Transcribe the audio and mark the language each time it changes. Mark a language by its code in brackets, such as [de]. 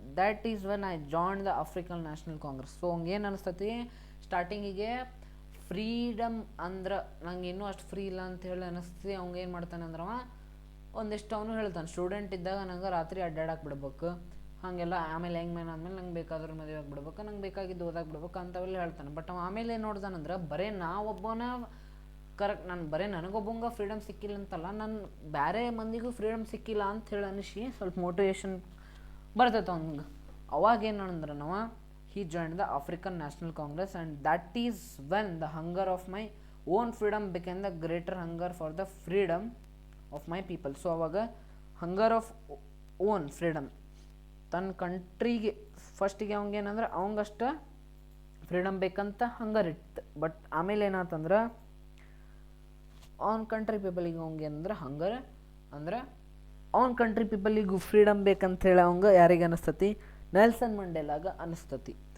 [en] That is when I joined the African National Congress. [kn] So ಹಂಗೇನು ಅನಿಸ್ತತಿ ಸ್ಟಾರ್ಟಿಂಗಿಗೆ freedom ಅಂದ್ರೆ ನಂಗೆ ಇನ್ನೂ ಅಷ್ಟು ಫ್ರೀ ಇಲ್ಲ ಅಂತ ಹೇಳಿ ಅನಿಸ್ತಿ. ಅವಂಗೆ ಏನು ಮಾಡ್ತಾನೆ ಅಂದ್ರೆ ಒಂದಿಷ್ಟು ಅವನು ಹೇಳ್ತಾನೆ, ಸ್ಟೂಡೆಂಟ್ ಇದ್ದಾಗ ನಂಗೆ ರಾತ್ರಿ ಅಡ್ಡಾಡಕ್ಕೆ ಬಿಡ್ಬೇಕು ಹಾಗೆಲ್ಲ, ಆಮೇಲೆ ಹೆಂಗೆ ಮ್ಯಾನ್ ಆದಮೇಲೆ ನಂಗೆ ಬೇಕಾದ್ರೆ ಮದುವೆ ಆಗಿಬಿಡ್ಬೇಕು, ನಂಗೆ ಬೇಕಾಗಿದ್ದು ಓದಾಗಿ ಬಿಡ್ಬೇಕು ಅಂತವೆಲ್ಲ ಹೇಳ್ತಾನೆ. ಬಟ್ ಅವ ಆಮೇಲೆ ಏನು ನೋಡ್ದಾನಂದ್ರೆ ಬರೀ ನಾವೊಬ್ಬನ ಕರೆಕ್ಟ್, ನಾನು ಬರೀ ನನಗೊಬ್ಬಂಗೆ ಫ್ರೀಡಮ್ ಸಿಕ್ಕಿಲ್ಲ ಅಂತಲ್ಲ, ನನ್ನ ಬೇರೆ ಮಂದಿಗೂ ಫ್ರೀಡಮ್ ಸಿಕ್ಕಿಲ್ಲ ಅಂತ ಹೇಳಿ ಅನಿಸಿ ಸ್ವಲ್ಪ ಮೋಟಿವೇಶನ್ ಬರ್ತೈತೆ ಅವ್ನಿಗೆ. ಅವಾಗೇನು ಅಂದ್ರೆ ನಾವು [en] he joined the African National Congress, and that is when the hunger of my own freedom became the greater hunger for the freedom of my people. [kn] So ಅವಾಗ [en] hunger of own freedom, [kn] ತನ್ನ ಕಂಟ್ರಿಗೆ ಫಸ್ಟಿಗೆ ಅವಂಗೇನಂದ್ರೆ ಅವಂಗಷ್ಟ freedom ಬೇಕಂತ ಹಂಗರ್ ಇತ್ತು. But ಆಮೇಲೆ ಏನಾತಂದ್ರೆ ಅವ್ನ country ಪೀಪಲಿಗೆ ಅವಂಗೇನಂದ್ರೆ ಹಂಗರ್ ಅಂದ್ರೆ ಅವ್ನ country ಪೀಪಲಿಗೂ freedom ಬೇಕಂತ ಹೇಳಿ ಅವಂಗೆ ಯಾರಿಗೆ ಅನಿಸ್ತತಿ, ನೆಲ್ಸನ್ ಮಂಡೇಲಾಗ ಅನಿಸ್ತತಿ.